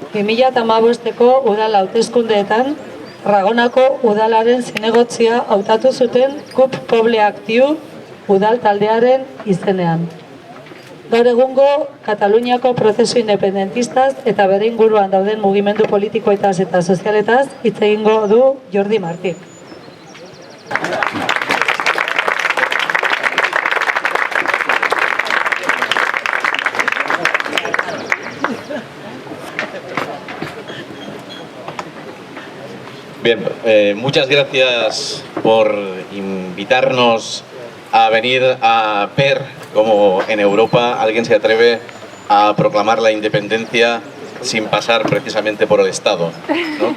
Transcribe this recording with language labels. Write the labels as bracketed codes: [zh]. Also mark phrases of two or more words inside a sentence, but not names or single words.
[eu] 2015ko udal hauteskundeetan Tarragonako udalaren zinegotzia hautatu zuten KUP Pobleaktiu udal taldearen izenean. Gaur egungo Kataluniako prozesu independentistaz eta bere inguruan dauden mugimendu politikoetaz eta sozialetaz hitz egingo du Jordi Martí. [es] Bien, muchas gracias por invitarnos a venir a ver cómo en Europa alguien se atreve a proclamar la independencia sin pasar precisamente por el Estado, ¿no?